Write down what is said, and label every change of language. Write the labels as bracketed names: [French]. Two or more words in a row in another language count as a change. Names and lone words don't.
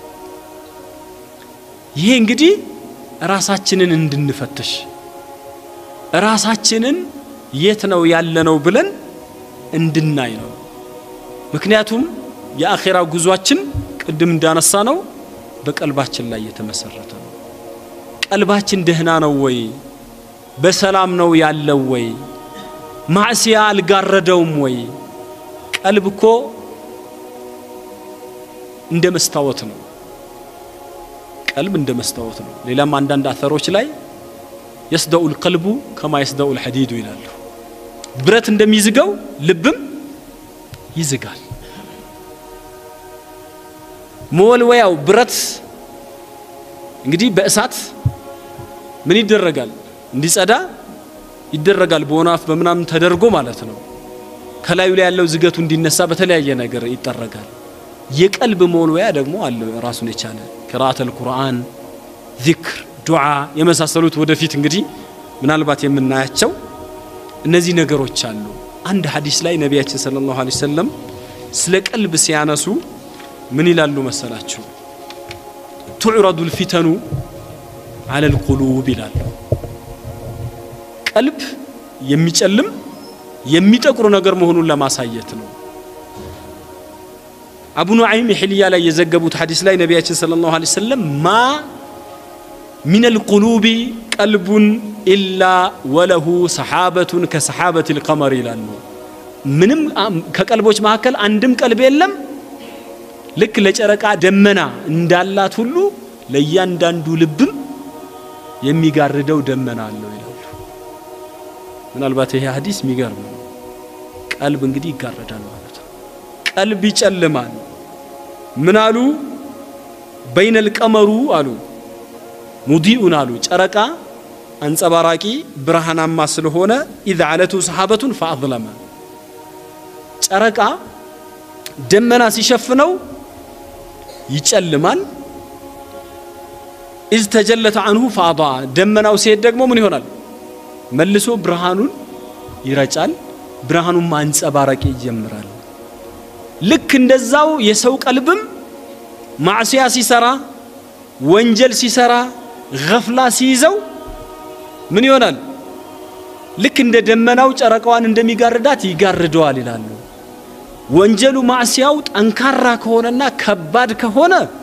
[Amharic] ይሄ እንግዲህ ራሳችንን እንድንፈትሽ ራሳችንን የት ነው ያለነው ብለን እንድናይ ነው ምክንያቱም የአኺራ ጉዟችን ቅድም እንዳነሳ ነው በቀልባችን ላይ የተመሰረተ ነው ቀልባችን ደህና ነው ወይ በሰላም ነው ያለው ወይ ማዕሲያ አልጋረደውም ወይ ቀልብኮ እንደ መስታወት ነው ቀልብ እንደ መስታወት ነው ሌላም አንዳንድ አثሮች ላይ [Arabic] يصدأ القلب كما يصدأ الحديد [Amharic] ይላሉ ብረት እንደሚዝጋው ልብም ይዝጋል ሞልወያው ብረት እንግዲህ በእሳት ምን ይደረጋል እንዲጸዳ ይደረጋል በወናፍ በመናም ተደርጎ ማለት ነው ከላዩ ላይ ያለው ዝገቱ እንዲነሳ በተለያየ ነገር ይጠረጋል የቀልብ ሞልወያ ደግሞ አለ ራሱን የቻለ [Arabic] قراءة القرآن ذكر دعاء [Amharic] የመሳሰሉት ወደፊት እንግዲህ ምናልባት የምናያቸው እነዚህ ነገሮች አሉ አንድ ሐዲስ ላይ ነብያችን [Arabic] صلى الله عليه وسلم [Amharic] ስለ ቀልብ ሲያነሱ ምን ይላሉ መሰላችሁ [Arabic] تعرض الفتن على القلوب [Amharic] ይላሉ ቀልብ የሚጨልም የሚጠቁር ነገር መሆኑን ለማሳየት ነው አቡ ኑዓይም ህልያ ላይ የዘገቡት ሐዲስ ላይ ነብያችን [Arabic] صلى الله عليه وسلم [Amharic] ማ [Arabic] من القلوب قلب إلا وله سحابة كسحابة القمر [Amharic] ይላሉ ምንም ከቀልቦች መካከል አንድም ቀልብ የለም ልክ ለጨረቃ ደመና እንዳላት ሁሉ ለእያንዳንዱ ልብም የሚጋርደው ደመና አለው ይላሉ ምናልባት ይሄ ሐዲስ የሚገርም ነው ቀልብ እንግዲህ ይጋረዳል ማለት ነው ቀልብ ይጨልማል ምን አሉ [Arabic] بين القمر [Amharic] አሉ ሙዲኡን አሉ ጨረቃ አንጸባራቂ ብርሃናማ ስለሆነ [Arabic] اذ علته سحابه فاظلم [Amharic] ጨረቃ ደመና ሲሸፍነው ይጨልማል [Arabic] اذ تجلت عنه فاضاء [Amharic] ደመናው ሲሄድ ደግሞ ምን ይሆናል መልሶ ብርሃኑን ይረጫል ብርሃኑን ማንጸባራቂ ይጀምራል ልክ እንደዛው የሰው ቀልብም ማዕሲያ ሲሰራ ወንጀል ሲሰራ ገፍላ ሲይዘው ምን ይሆናል ልክ እንደ ደመናው ጨረቃዋን እንደሚጋርዳት ይጋርደዋል ይላሉ ወንጀሉ ማዕሲያው ጠንካራ ከሆነና ከባድ ከሆነ